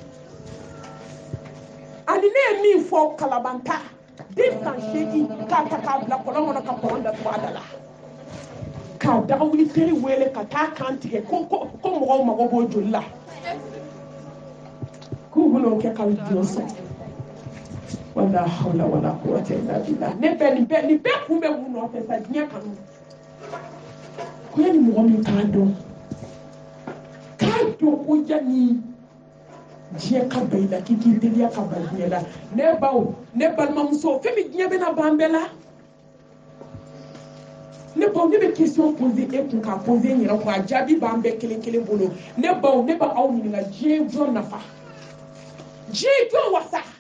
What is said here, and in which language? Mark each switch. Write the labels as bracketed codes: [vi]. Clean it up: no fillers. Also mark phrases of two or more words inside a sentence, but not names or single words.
[bm] ani ne ye min fɔ kalabanta den 8 k'a ta k'a bila kɔlɔn kɔnɔ ka kɔlɔn datugu a da la k'a dagawuli teri wele ka taa kan tigɛ ko mɔgɔw mago b'o joli la k'u bɛn'o kɛ ka dulon sɔn [ar] ولا حول ولا قوة إلا بالله [bm] ne bɛ nin bɛɛ kun bɛ mun nɔfɛ sa diɲɛ kanu ko yanni mɔgɔ min k'a dɔn ko yanni diɲɛ ka ban i la k'i k'i teliya ka ban diɲɛ la ne baw ne balimamuso fɛn min diɲɛ bɛna ban bɛɛ la ne baw ne bɛ [fr] question poser [bm] e kun k'a poser n yɛrɛ kun a jaabi b'an bɛɛ kelen kelen bolo ne baw ne b'a aw ɲininka diɲɛ jɔn nafa diɲɛ jɔn wasa